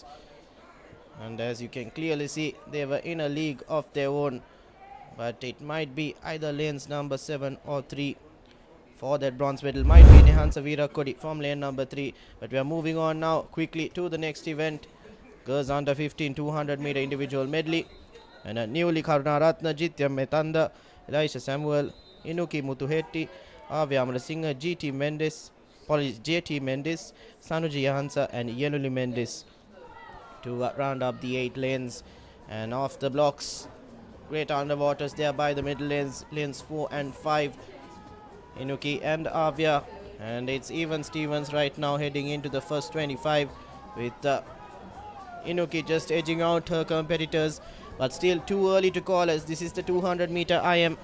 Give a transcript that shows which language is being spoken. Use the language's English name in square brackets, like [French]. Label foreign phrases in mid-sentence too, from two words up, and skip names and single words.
[English] And as you can clearly see, they were in a league of their own. But it might be either lanes number 7 or 3 for that bronze medal. Might be Nehansa Veerakodi from lane number 3. But we are moving on now quickly to the next event. Girls under 15 200 meter individual medley. And newly Karunaratna Jitya Metanda, Elisha Samuel, Inuki Mutuhetti, Avya Amrasinghe, JT Mendes, Sanuji Yahansa and Yenuli Mendes to round up the 8 lanes. And off the blocks, great underwaters there by the middle lanes, lanes 4 and 5. Inuki and Avya, and it's even Stevens right now heading into the first 25 with Inuki just edging out her competitors, but still too early to call as this is the 200 meter IM.